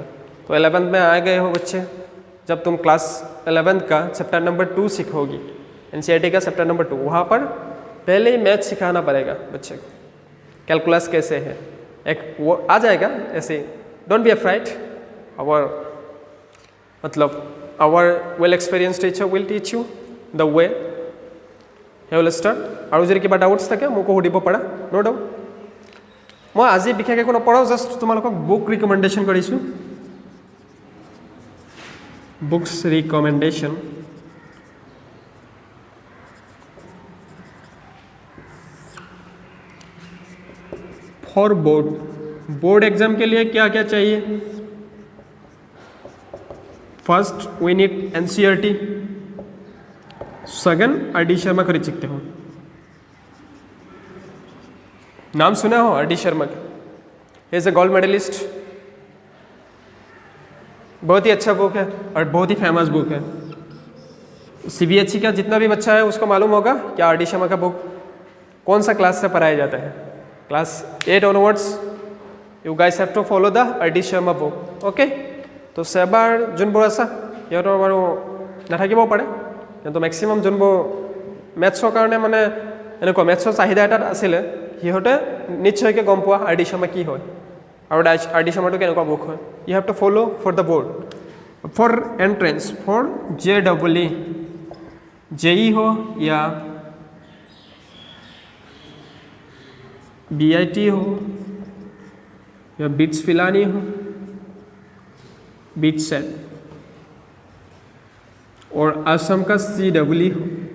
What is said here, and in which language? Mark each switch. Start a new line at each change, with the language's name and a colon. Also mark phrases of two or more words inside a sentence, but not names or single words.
Hindi: तो 11th में आ गए हो बच्चे, जब तुम क्लास 11th का
English: chapter number
Hindi: 2 सीखोगी, एनसीईआरटी का
English: chapter number
Hindi: 2, वहाँ पर पहले ही मैथ सिखाना पड़ेगा बच्चे को, कैलकुलस कैसे है, एक वो आ जाएगा ऐसे।
English: Don't be afraid, our मतलब our well experienced teacher will teach you the way. He will start.
Assamese: আৰু যদি কিবা ডাউটছ থাকে মোকো সুধিব পাৰা,
English: no doubt.
Assamese: মই আজি বিশেষ একো নপঢ়াওঁ, জাষ্ট তোমালোকক
English: book recommendation
Assamese: কৰিছোঁ।
English: books recommendation for board, board exam
Hindi: के लिए क्या क्या चाहिए?
English: First we need NCERT,
Hindi: सेकंड आर डी शर्मा खरीद सकते हो, नाम सुना हो आर डी शर्मा का,
English: is a gold medalist,
Hindi: बहुत ही अच्छा बुक है और बहुत ही
English: famous book
Hindi: है। सीबीएसई का जितना भी बच्चा है उसको मालूम होगा कि आर डी शर्मा का बुक कौन सा क्लास से पढ़ाया जाता है।
English: क्लास 8 onwards you guys have to follow the आर डी शर्मा book, okay.
Assamese: तो सेबार যোনবোৰ আছে সিহঁতৰ বাৰু নাথাকিব পাৰে, কিন্তু মেক্সিমাম যোনবোৰ মেথছৰ কাৰণে মানে এনেকুৱা মেথছৰ চাহিদা এটাত আছিলে সিহঁতে নিশ্চয়কৈ গম পোৱা আৰ ডি শৰ্মা কি হয় আৰু আৰ ডি শৰ্মাটো কেনেকুৱা বুক হয়।
English: You have to follow for the board, for entrance, for JEE, JEE हो या
Hindi: BIT हो या बिट्स फिलानी हो, बिट सेट, और असम का CEE हो,